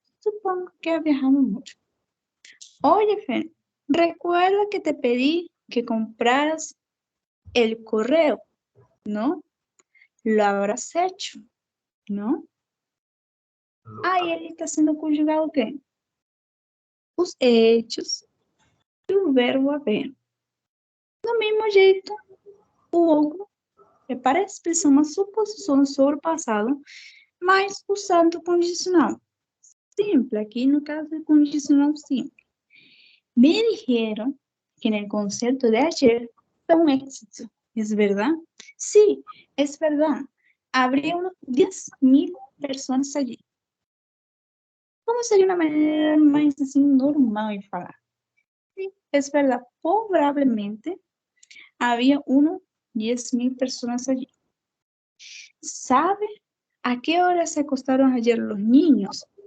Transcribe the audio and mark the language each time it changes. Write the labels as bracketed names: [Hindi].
[Spanish] Supongo que ha viajado mucho. Oye, Fer, recuerda que te pedí que compraras el correo, ¿no? Lo habrás hecho, ¿no? [Portuguese] Aí ele está sendo conjugado o quê? Os hechos e o verbo haver. Do mesmo jeito, o outro para expressar uma suposição sobre o passado, mas usando o condicional simple. Aqui, no caso, é condicional simple. [Spanish] Me dijeron que en el concierto de ayer fue un éxito. ¿Es verdad? Sí, es verdad. Habría unos 10.000 personas allí. [Portuguese] Como seria uma maneira mais assim normal de falar? [Spanish] Sí, es verdad. Probablemente había unos 10.000 personas allí. ¿Sabe a qué hora se acostaron ayer los niños?